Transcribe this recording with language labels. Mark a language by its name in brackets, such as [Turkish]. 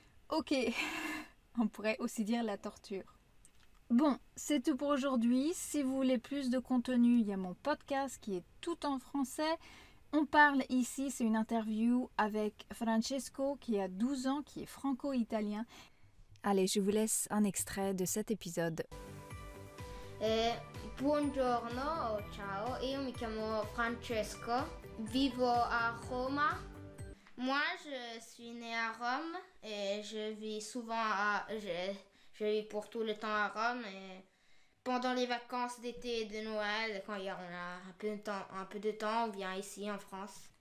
[French] Ok, on pourrait aussi dire la torture. Bon, c'est tout pour aujourd'hui. Si vous voulez plus de contenu, il y a mon podcast qui est tout en français. On parle ici, c'est une interview avec Francesco qui a 12 ans, qui est franco-italien. Allez, je vous laisse un extrait de cet épisode. [Italian] Buongiorno, ciao, io mi chiamo Francesco, vivo a Roma. [French] Moi, je suis née à Rome et je vis souvent je vis pour tout le temps à Rome et pendant les vacances d'été et de Noël, quand on a un peu de temps, on vient ici en France.